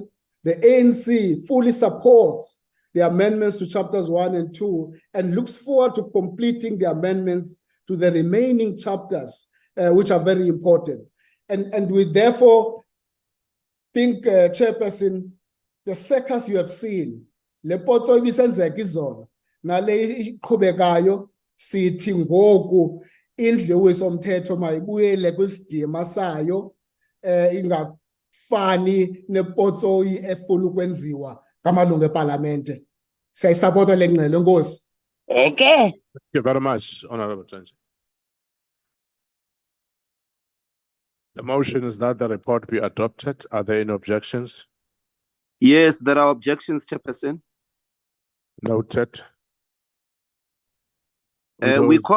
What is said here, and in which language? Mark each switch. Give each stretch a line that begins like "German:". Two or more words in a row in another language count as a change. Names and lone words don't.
English: The ANC fully supports the amendments to chapters 1 and 2 and looks forward to completing the amendments to the remaining chapters, which are very important. And we therefore think, Chairperson, the circus you have seen,
Xhosa: le potso ibisenzeka izolo, nale iqhubekayo sithi ngoku indlu wesomthetho mayibuyele kwisidima sayo, ingafani nepotso efuna ukwenziwa ngamalungu epalamente. Siyayisapota le ngxelo, Nkosi.
English: Thank you very much, Honorable Judge. The motion is that the report be adopted. Are there any objections? Yes, there are objections, Chairperson. Noted. We call